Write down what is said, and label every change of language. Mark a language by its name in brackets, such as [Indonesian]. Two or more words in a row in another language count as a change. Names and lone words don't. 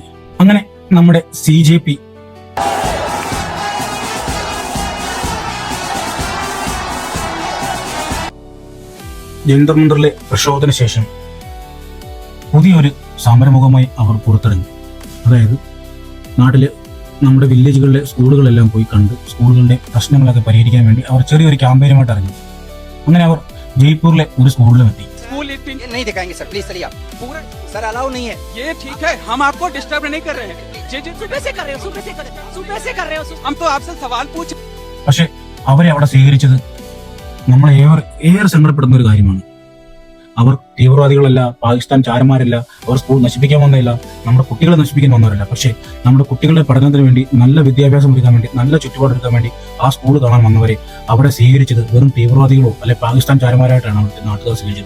[Malayalam] അങ്ങനെ നമ്മുടെ CJP ജന്തർ മന്ദറിലെ പ്രക്ഷോഭത്തിന് ശേഷം പുതിയൊരു സമരമുഖമായി അവർ പുറത്തിറങ്ങി. അതായത് നാട്ടിലെ നമ്മുടെ വില്ലേജുകളിലെ സ്കൂളുകളെല്ലാം പോയി കണ്ട് സ്കൂളുകളുടെ പ്രശ്നങ്ങളൊക്കെ പരിഹരിക്കാൻ വേണ്ടി അവർ ചെറിയൊരു ക്യാമ്പയിനുമായിട്ട് ഇറങ്ങി. അങ്ങനെ അവർ ജയ്പൂരിലെ ഒരു സ്കൂളിലും എത്തി. [Hindi] नहीं दिखाएंगे सर, प्लीज चलिए आप। पूरा सर अलाउ नहीं है। ये ठीक है, हम आपको डिस्टर्ब नहीं कर रहे हैं। जी जी सुबह से कर रहे हो हम तो आपसे सवाल पूछ। [Malayalam] പക്ഷെ അവരെ അവിടെ സ്വീകരിച്ചത് നമ്മളെ ഏറെ സങ്കടപ്പെടുന്ന ഒരു കാര്യമാണ്. അവർ തീവ്രവാദികളല്ല, പാകിസ്ഥാൻ ചാരന്മാരല്ല, അവർ സ്കൂൾ നശിപ്പിക്കാൻ വന്നതല്ല, നമ്മുടെ കുട്ടികളെ നശിപ്പിക്കാൻ വന്നവരല്ല. പക്ഷേ നമ്മുടെ കുട്ടികളുടെ പഠനത്തിന് വേണ്ടി, നല്ല വിദ്യാഭ്യാസം ഒരുക്കാൻ വേണ്ടി, നല്ല ചുറ്റുപാടെടുക്കാൻ വേണ്ടി ആ സ്കൂൾ കാണാൻ വന്നവരെ അവിടെ സ്വീകരിച്ചത് വെറും തീവ്രവാദികളോ അല്ലെ പാകിസ്ഥാൻ ചാരന്മാരായിട്ടാണ് അവിടുത്തെ നാട്ടുകാർ സ്വീകരിച്ചത്.